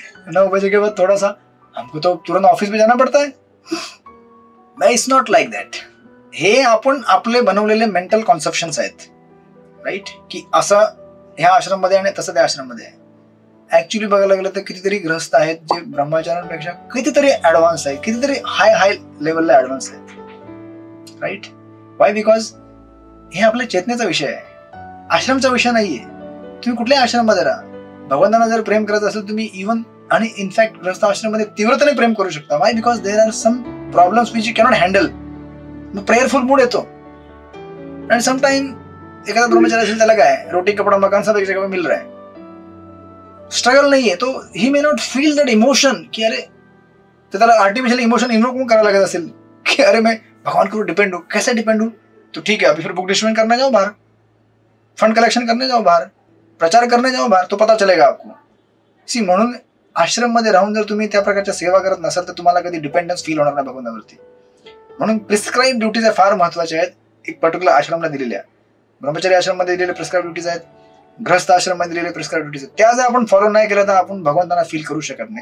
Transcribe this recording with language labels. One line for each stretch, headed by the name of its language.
Hindi: 9 बजे के बाद थोड़ा सा, हमको तो तुरंत ऑफिस में जाना पड़ता है।
English: It's not like that.
Marathi: हे आपण आपले बनवलेले मेंटल कॉन्सेप्शन्स आहेत, राईट, की असं ह्या आश्रम मध्ये आणि तसं त्या आश्रम मध्ये आहे। ऍक्च्युली बघायला गेलं तर कितीतरी ग्रस्त आहेत जे ब्रह्मचार्यांपेक्षा कितीतरी ऍडव्हान्स आहेत, कितीतरी हाय लेवलला ऍडव्हान्स आहेत, राईट। वाय? बिकॉज हे आपल्या चेतनेचा विषय आहे, आश्रमचा विषय नाहीये। तुम्ही कुठल्या आश्रम मध्ये राहा, भगवंतांना जर प्रेम करत असेल तुम्ही इव्हन आणि इनफॅक्ट ग्रस्त आश्रम मध्ये तीव्रतेने प्रेम करू शकता।
English: Why? Because there are some problems which you cannot handle,
Marathi: prayerful mood येतो। आणि समटाइम एखादा ब्रह्मचारी असेल त्याला काय,
Hindi: रोटी कपडा मकान सब एक जगह मिल रहा है, स्ट्रगल नहीं है, तो
English: he may not feel that emotion
Hindi: कि अरे,
Marathi: तो त्याला आर्टिफिशियल इमोशन इन्वोक करायला लागत असेल
Hindi: कि अरे मैं भगवान के ऊपर डिपेंड हूँ। कैसे डिपेंड हूँ? तो ठीक है, अभी फिर बुक डिस्ट्रीब्यूट करने जाओ बाहर, फंड कलेक्शन करने जाओ बाहर, प्रचार करने जाओ बाहर, तो पता चलेगा आपको।
Marathi: सी, म्हणून आश्रम मध्ये राहून जर तुम्ही त्या प्रकारच्या सेवा करत नसाल तर तुम्हाला कधी डिपेंडन्स फील होणार नाही भगवंतावरती। म्हणून प्रिस्क्राईब ड्युटीज फार महत्वाच्या आहेत, एक पर्टिक्युलर आश्रमला दिलेल्या। ब्रह्मचारी आश्रम मध्ये दिलेले प्रिस्क्राईब ड्युटीज आहेत, गृहस्थ आश्रम मध्ये दिलेले प्रिस्क्राईब ड्युटीज आहेत, त्या जर आपण फॉलो नाही केलं तर आपण भगवंतांना फील करू शकत नाही।